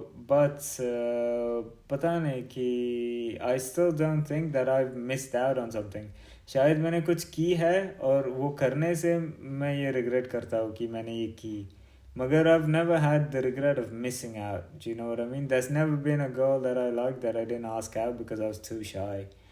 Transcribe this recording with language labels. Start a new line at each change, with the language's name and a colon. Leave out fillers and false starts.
English: But
Hindi: पता नहीं कि
English: I still don't think that I've missed out on something.
Hindi: शायद मैंने कुछ की है और वो करने से मैं ये रिग्रेट करता हूँ कि मैंने ये की, मगर
English: I've never had the regret of missing out. Do you know what I mean? There's never been a girl that I liked that I didn't ask out because I was too shy.